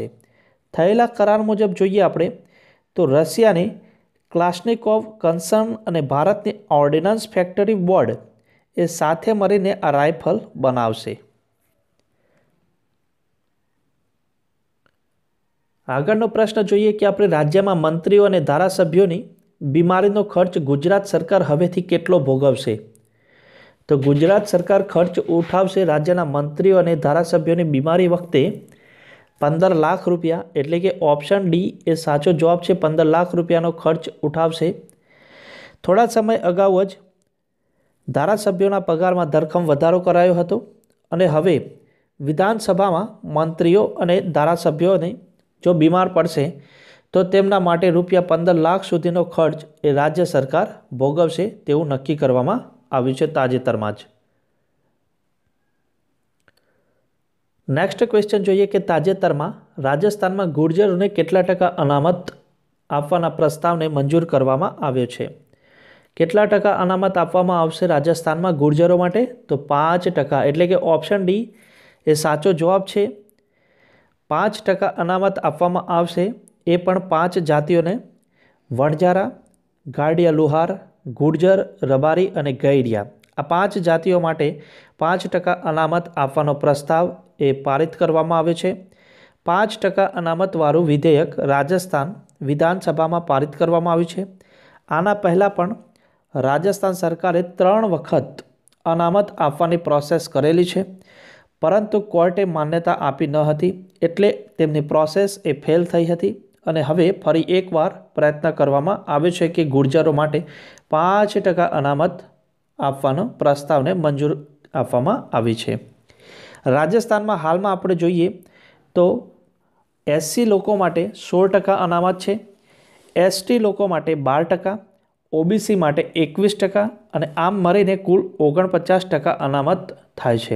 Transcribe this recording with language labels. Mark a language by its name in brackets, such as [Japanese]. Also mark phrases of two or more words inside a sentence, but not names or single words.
[Gujarati] થયેલા કરાર મુજબ જોઈએ આપણે તો રશિયાની ક્લાશનિકોવ કન્સર્ન અને ભારતની ઓર્ડિનન્સ ફેક્ટરી બોર્ડ એ સાથે મળીને આ રાઇફલ બનાવશે। આગળનો પ્રશ્ન જોઈએ કે આપણે રાજ્યમાં મંત્રીઓ અને ધારાસભ્યોની બીમારીનો ખર્ચ ગુજરાત સરકાર હવેથી કેટલો ભોગવશે? તો ગુજરાત સરકાર ખર્ચ ઉઠાવશે રાજ્યના મંત્રીઓ અને ધારાસભ્યોની બીમારી વખતે 15 લાખ રૂપિયા, એટલે કે [English] option D [Gujarati] એ સાચો જવાબ છે। 15 લાખ રૂપિયાનો ખર્ચ ઉઠાવશે। થોડા સમય અગાઉ જ ધારાસભ્યોના પગારમાં ધરખમ વધારો કરાયો હતો અને હવે વિધાનસભામાં મંત્રીઓ અને ધારાસભ્યોને જો બીમાર પડશે તો તેમના માટે રૂપિયા 15 લાખ સુધીનો ખર્ચ એ રાજ્ય સરકાર ભોગવશે તેવું નક્કી કરવામાં આવ્યું છે તાજેતરમાં જ। [English] next question [Gujarati] જોઈએ કે તાજેતરમાં રાજસ્થાનમાં ગુર્જરોને કેટલા ટકા અનામત આપવાના પ્રસ્તાવને મંજૂર કરવામાં આવ્યો છે? કેટલા ટકા અનામત આપવામાં આવશે રાજસ્થાનમાં ગુર્જરો માટે? તો 5%, એટલે કે [English] option D [Gujarati] એ સાચો જવાબ છે। 5% અનામત આપવામાં આવશે। એ પણ 5 જાતિઓને વણજારા, ગાડિયા લુહાર, ગુર્જર, રબારી અને ગૈરિયા, આ 5 જાતિઓ માટે 5% અનામત આપવાનો પ્રસ્તાવ એ પારિત કરવામાં આવ્યો છે। 5% અનામતવાળું વિધેયક રાજસ્થાન વિધાનસભામાં પારિત કરવામાં આવ્યું છે। આના પહેલા પણ રાજસ્થાન સરકારે 3 વખત અનામત આપવાની પ્રોસેસ કરેલી છે, પરંતુ કોર્ટે માન્યતા આપી ન હતી, એટલે તેમની પ્રોસેસ એ ફેલ થઈ હતી અને હવે ફરી એકવાર પ્રયત્ન કરવામાં આવ્યો છે કે ગુર્જરો માટે 5% અનામત આપવાનો પ્રસ્તાવને મંજૂર આપવામાં આવી છે। રાજસ્થાનમાં હાલમાં આપણે જોઈએ તો SC લોકો માટે 16% અનામત છે, ST લોકો માટે 12%, OBC માટે 21% અને આમ મળીને કુલ 49% અનામત થાય છે।